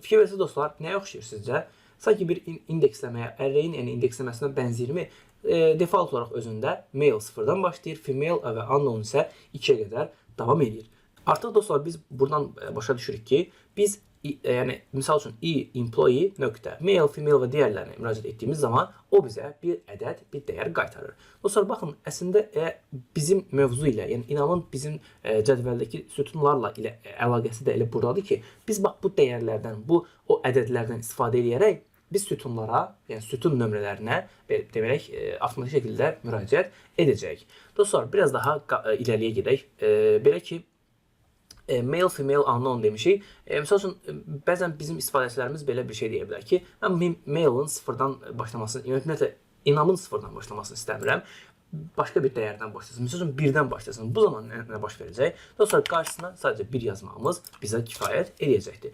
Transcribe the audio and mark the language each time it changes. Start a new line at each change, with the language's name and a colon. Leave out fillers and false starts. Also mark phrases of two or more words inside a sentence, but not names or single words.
Azerbaijani: Fikir verirsiniz dostlar, nəyə oxşayır sizcə? Sanki bir indeksləməyə, array'in indeksləməsinə bənzirmi? Default olaraq özündə male 0'dan başlayır, female və unknown isə 2'ye qədər davam edir. Artıq dostlar, biz buradan başa düşürük ki, biz misal üçün employee nöqtə,
English: male, female
Azerbaijani: və digərlərinə müraciət etdiyimiz zaman o bizə bir ədəd, bir dəyər qaytarır. Dostlar, baxın, əslində bizim mövzu ilə, yəni inamın bizim cədvəldəki sütunlarla ilə əlaqəsi də elə buradadır ki, biz bax bu dəyərlərdən, o ədədlərdən istifadə edərək biz sütunlara, yəni sütun nömrələrinə demək, avtomatik şəkildə müraciət edəcəyik. Dostlar, biraz daha irəliyə gedək. Belə ki,
English: male, female, unknown demişik.
Azerbaijani: Misal üçün, bəzən bizim istifadəçilərimiz belə bir şey deyə bilər ki, mən male'ın 0'dan başlamasını, ümumiyyətlə, inamın 0'dan başlamasını istəmirəm. Başqa bir dəyərdən başlasın. Misal üçün, 1'dən başlasın. Bu zaman nə baş verəcək? Dostlar, qarşısına sadəcə 1 yazmağımız bizə kifayət edəcəkdir.